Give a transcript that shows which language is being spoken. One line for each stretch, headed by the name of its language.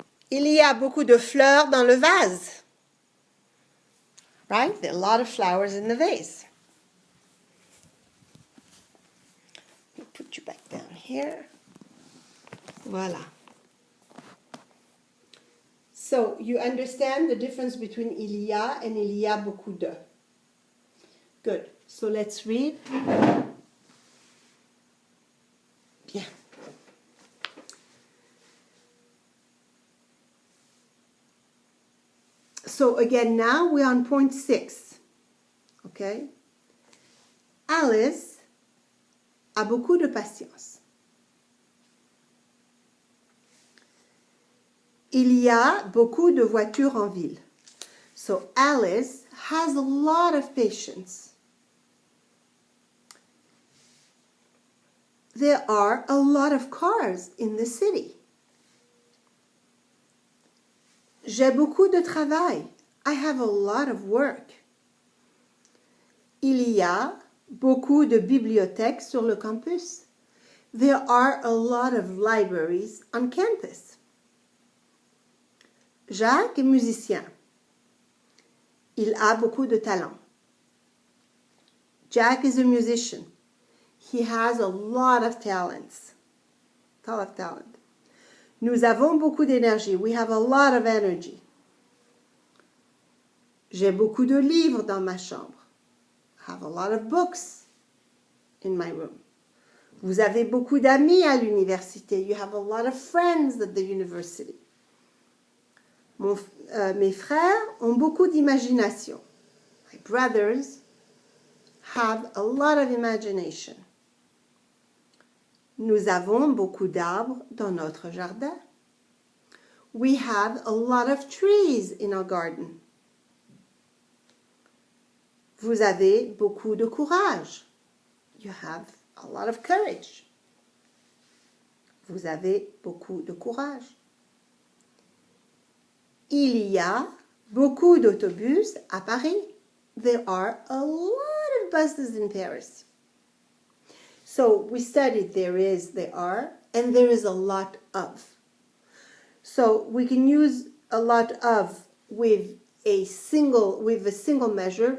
French: Il y a beaucoup de fleurs dans le vase.
English: Right? There are a lot of flowers in the vase. Let me put you back down here.
French: Voilà.
English: So you understand the difference between il y a and il y a beaucoup de. Good. So let's read.
French: Bien.
English: So again, now we're on point 6. Okay?
French: Alice a beaucoup de patience. Il y a beaucoup de voitures en ville.
English: So Alice has a lot of patience. There are a lot of cars in the city.
French: J'ai beaucoup de travail.
English: I have a lot of work.
French: Il y a beaucoup de bibliothèques sur le campus.
English: There are a lot of libraries on campus.
French: Jacques est musicien. Il a beaucoup de talent.
English: Jack is a musician. He has a lot of talents. Talent.
French: Nous avons beaucoup d'énergie.
English: We have a lot of energy.
French: J'ai beaucoup de livres dans ma chambre.
English: I have a lot of books in my room.
French: Vous avez beaucoup d'amis à l'université.
English: You have a lot of friends at the university.
French: Mes frères ont beaucoup d'imagination.
English: My brothers have a lot of imagination.
French: Nous avons beaucoup d'arbres dans notre jardin.
English: We have a lot of trees in our garden.
French: Vous avez beaucoup de courage.
English: You have a lot of courage.
French: Vous avez beaucoup de courage. Il y a beaucoup d'autobus à Paris.
English: There are a lot of buses in Paris. So we studied there are, and there is a lot of. So we can use a lot of with a single measure.